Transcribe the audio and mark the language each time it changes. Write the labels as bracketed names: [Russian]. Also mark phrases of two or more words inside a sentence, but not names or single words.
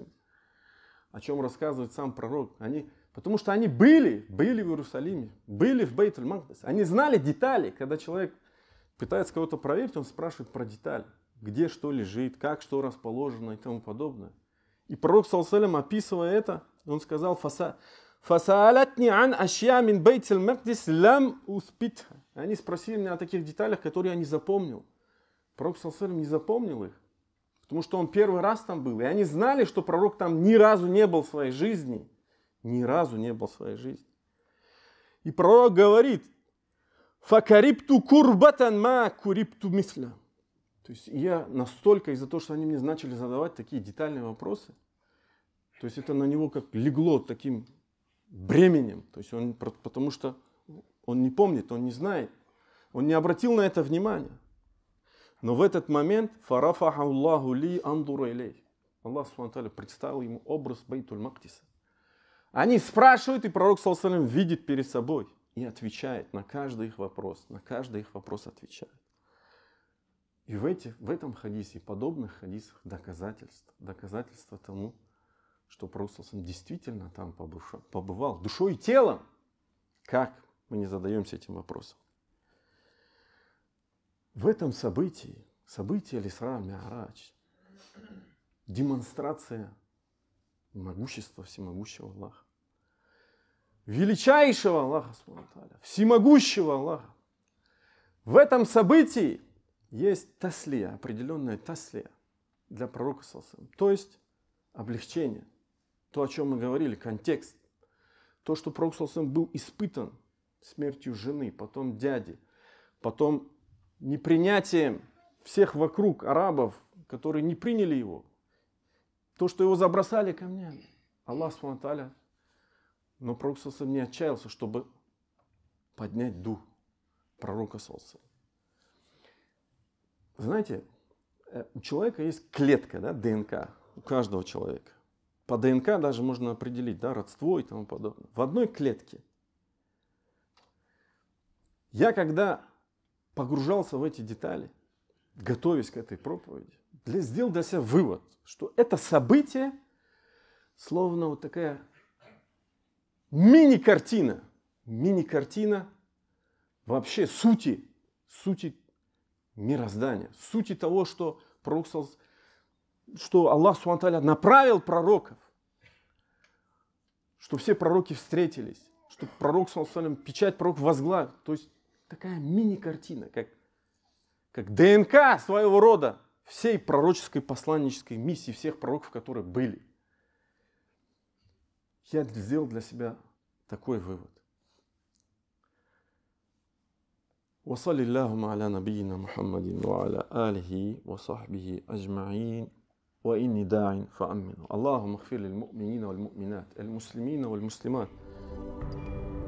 [Russian] О чем рассказывает сам пророк. Потому что они были в Иерусалиме, были в Бейт-аль-Макдис. Они знали детали. Когда человек пытается кого-то проверить, он спрашивает про детали. Где что лежит, как что расположено и тому подобное. И пророк, [Arabic] صلى الله عليه وسلم, [Russian] описывая это, он сказал: [Arabic] «فسألتني عن أشياء من بيت المقدس لم أثبتها». [Russian] Они спросили меня о таких деталях, которые я не запомнил. Пророк, [Arabic] صلى الله عليه وسلم, [Russian] не запомнил их. Потому что он первый раз там был. И они знали, что пророк там ни разу не был в своей жизни. Ни разу не был в своей жизни. И пророк говорит: [Arabic] «فكربت كربة ما كربت مثله». [Russian] То есть я настолько, из-за того, что они мне начали задавать такие детальные вопросы, то есть это на него как легло таким бременем. То есть он, потому что он не помнит, он не знает, он не обратил на это внимания. Но в этот момент [Arabic] فرفعه الله لي أنظر إليه. [Russian] Аллах субхану представил ему образ Бейтуль-Макдиса. Они спрашивают, и пророк, [Arabic] صلى الله عليه وسلم, [Russian] видит перед собой и отвечает на каждый их вопрос. На каждый их вопрос отвечает. И в этом хадисе, подобных хадисах доказательства тому, что пророк, [Arabic] صلى الله عليه وسلم, [Russian] действительно там побывал душой и телом. Как мы не задаемся этим вопросом? В этом событии Аль-Исра Ми'раджа, демонстрация могущества всемогущего Аллаха, величайшего Аллаха, всемогущего Аллаха. В этом событии есть таслия, определенная таслия для пророка, [Arabic] صلى الله عليه وسلم. [Russian] То есть облегчение. То, о чем мы говорили, контекст. То, что пророк, [Arabic] صلى الله عليه وسلم, [Russian] был испытан смертью жены, потом дяди, потом непринятием всех вокруг арабов, которые не приняли его. То, что его забросали камнями. [Arabic] الله سبحانه وتعالى. [Russian] Но пророк, [Arabic] صلى الله عليه وسلم, [Russian] не отчаялся, чтобы поднять дух пророка, [Arabic] صلى الله عليه وسلم. [Russian] Знаете, у человека есть клетка, да, ДНК. У каждого человека. По ДНК даже можно определить, да, родство и тому подобное. В одной клетке. Я когда погружался в эти детали, готовясь к этой проповеди, сделал для себя вывод, что это событие словно вот такая мини-картина вообще сути мироздания, сути того, что пророк, что Аллах [Arabic] سبحانه وتعالى [Russian] направил пророков, что все пророки встретились, что пророк, [Arabic] صلى الله عليه وسلم, [Russian] печать пророк возглавил. То есть такая мини-картина, как ДНК своего рода всей пророческой посланнической миссии всех пророков, которые были. Я сделал для себя такой вывод. [Arabic] وصلى اللهم على نبينا محمد وعلى آله وصحبه أجمعين وإني داع فأمنوا اللهم اغفر للمؤمنين والمؤمنات المسلمين والمسلمات